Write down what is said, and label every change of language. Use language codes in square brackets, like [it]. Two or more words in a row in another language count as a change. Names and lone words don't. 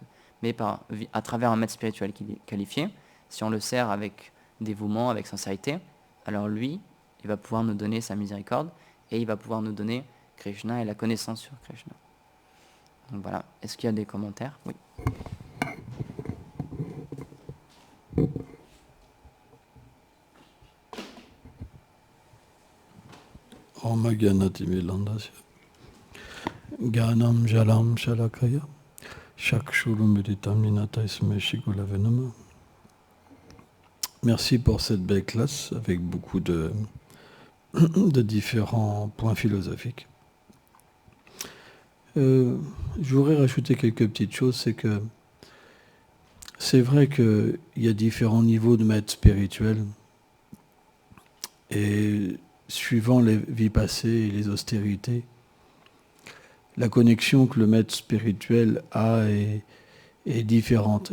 [fr] Mais à travers un maître spirituel qui est qualifié, si on le sert avec dévouement, avec sincérité, alors lui, il va pouvoir nous donner sa miséricorde et il va pouvoir nous donner Krishna et la connaissance sur Krishna. Donc voilà. Est-ce qu'il y a des commentaires? Oui. [sa] Om Gyanati Milandasya Gyanam Jalam Shalakaya Shakshurum Meditam Ninataisme Shigulavenama. [fr] Merci pour cette belle classe avec beaucoup de différents points philosophiques. Je voudrais rajouter quelques petites choses, c'est que c'est vrai qu'il y a différents niveaux de maîtres spirituels et suivant les vies passées et les austérités, la connexion que le maître spirituel a est différente.